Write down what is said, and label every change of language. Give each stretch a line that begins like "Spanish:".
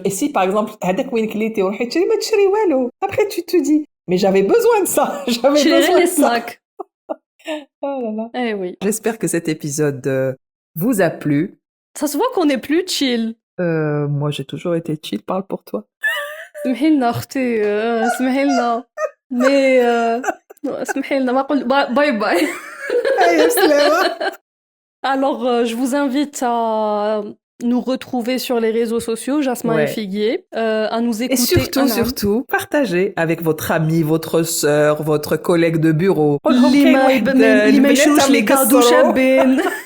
French: Et si par exemple, après tu te dis, mais j'avais besoin de ça. J'avais besoin les de ça. snacks. Oh là là. Eh oui. J'espère que cet épisode vous a plu. Ça se voit qu'on est plus chill. Moi, j'ai toujours été chill. Parle pour toi.
Arabic: سمحيلنا اختي سمحيلنا مي سمحيلنا ما قل باي باي.
French: Alors je vous invite à nous retrouver sur les réseaux sociaux, Jasmin et Figuier, à nous écouter. Et surtout, partagez avec votre ami, votre sœur, votre collègue de bureau. Les cadeaux chabines.